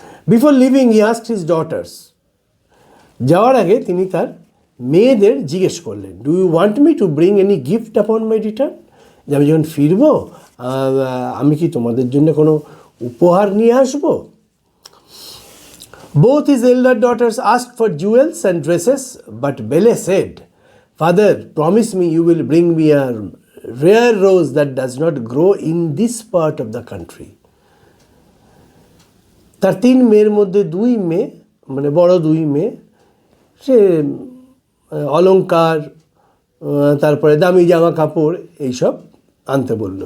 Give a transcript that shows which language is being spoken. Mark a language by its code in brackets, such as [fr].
[en] Before leaving he asked his daughters. [bn] যাওয়ার আগে তিনি তার মেয়েদের জিজ্ঞেস করলেন, [en] Do you want me to bring any gift upon my return? [bn] যে আমি যখন ফিরবো আমি কি তোমাদের জন্য কোনো উপহার নিয়ে আসবো? [en] Both his elder daughters asked for jewels and dresses, but Bele said, Father, promise me you will bring me a rare rose that does not grow in this part of the country. [bn] তার 3 মেয়ের মধ্যে 2 মেয়ে, মানে বড় 2 মেয়ে, সে অলংকার, তারপরে দামি জামা কাপড় এইসব আনতে বলল।